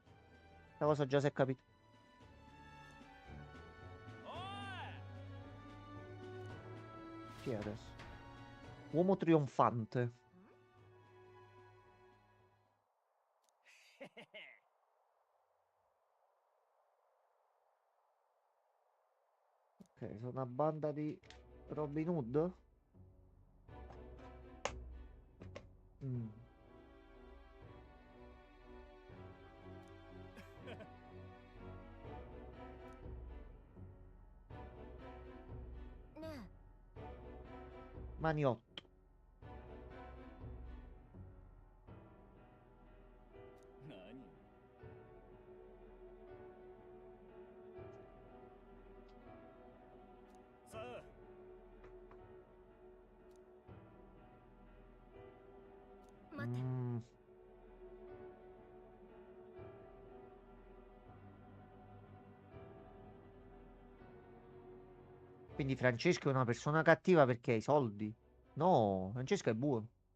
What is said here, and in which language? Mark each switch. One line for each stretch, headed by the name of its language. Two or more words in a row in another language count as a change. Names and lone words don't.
Italian: La cosa già si è capito. Chi è adesso? Uomo trionfante. Ok, sono una banda di Robin Hood. Mm.
Japanese: ね
Italian: Maniotto.
Japanese: 何。さあえ待って Mm.
Italian: Quindi Francesco è una persona cattiva perché ha i soldi. No, Francesco è buono.